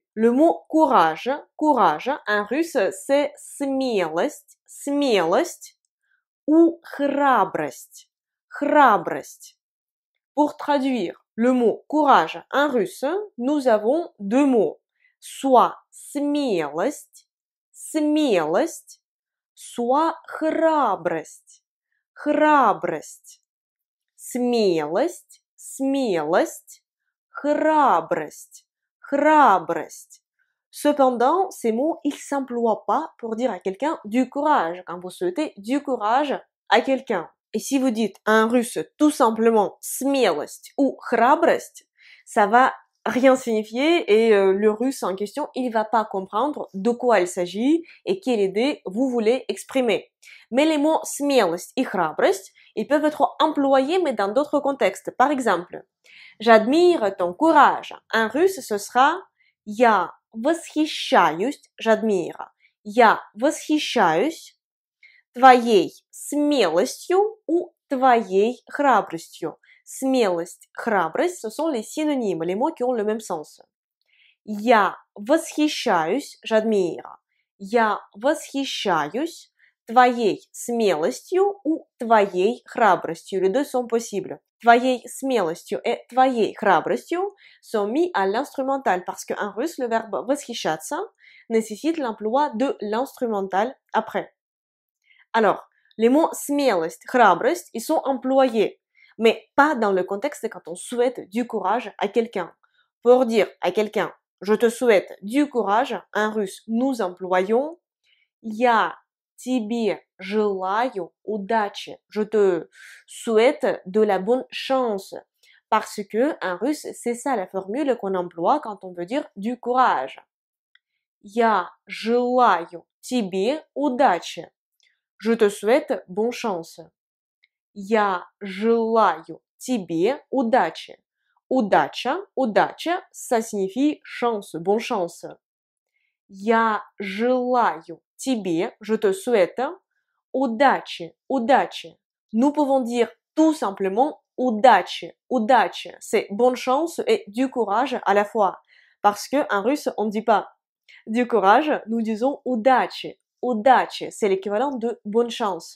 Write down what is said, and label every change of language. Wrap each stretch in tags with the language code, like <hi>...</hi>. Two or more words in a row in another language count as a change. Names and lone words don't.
<fr>Le mot courage, en russe, c'est смелость, ou храбрость, Pour traduire le mot courage en russe, nous avons deux mots, soit смелость, soit храбрость,</fr> <ru>смелость, храбрость.</ru> <fr>Cependant, ces mots, ils s'emploient pas pour dire à quelqu'un du courage, quand vous souhaitez du courage à quelqu'un. Et si vous dites en russe tout simplement смелость ou храбрость, ça va rien signifier et le russe en question, il va pas comprendre de quoi il s'agit et quelle idée vous voulez exprimer. Mais les mots смелость et храбрость, ils peuvent être employés mais dans d'autres contextes. Par exemple, j'admire ton courage. En russe, ce sera</fr> <ru>я восхищаюсь,</ru> <fr>j'admire.</fr> <ru>Я восхищаюсь твоей смелостью ou твоей храбростью. Смелость, храбрость,</ru> <fr>ce sont les synonymes, les mots qui ont le même sens.</fr> <ru>Я восхищаюсь, j'admire. Я восхищаюсь твоей смелостью ou твоей храбростью.</ru> <fr>Les deux sont possibles.</fr> <ru>Твоей смелостью</ru> <fr>et</fr> <ru>твоей храбростью</ru> <fr>sont mis à l'instrumental parce qu'en russe, le verbe восхищаться nécessite l'emploi de l'instrumental après. Alors, les mots</fr> <ru>смелость, храбрость,</ru> <fr>ils sont employés, mais pas dans le contexte quand on souhaite du courage à quelqu'un. Pour dire à quelqu'un, je te souhaite du courage, en russe, nous employons</fr> <ru>я тебе желаю удачи.</ru> <fr>Je te souhaite de la bonne chance. Parce que, en russe, c'est ça la formule qu'on emploie quand on veut dire du courage.</fr> <ru>Я желаю тебе удачи.</ru> <fr>Je te souhaite bonne chance.</fr> <ru>Я желаю тебе удачи. Удача,</ru> <fr>ça signifie chance, bonne chance.</fr> <ru>Я желаю тебе,</ru> <fr>je te souhaite, удачи. Nous pouvons dire tout simplement удачи. C'est bonne chance et du courage à la fois. Parce que en russe, on ne dit pas du courage, nous disons удачи. C'est l'équivalent de bonne chance.</fr>